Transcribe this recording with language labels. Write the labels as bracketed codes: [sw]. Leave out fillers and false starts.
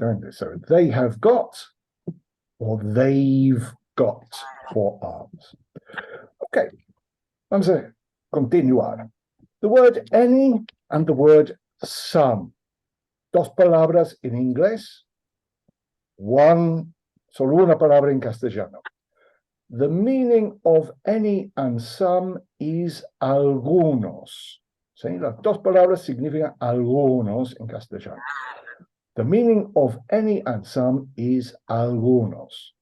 [en] So they have got, or they've got four arms. Okay. [es] Vamos a continuar. [en] The word any and the word some. [es] Dos palabras en inglés. Solo una palabra en castellano. [en] The meaning of any and some is algunos. [es] ¿Sí? Las dos palabras significan algunos en castellano. [en] The meaning of any and some is algunos.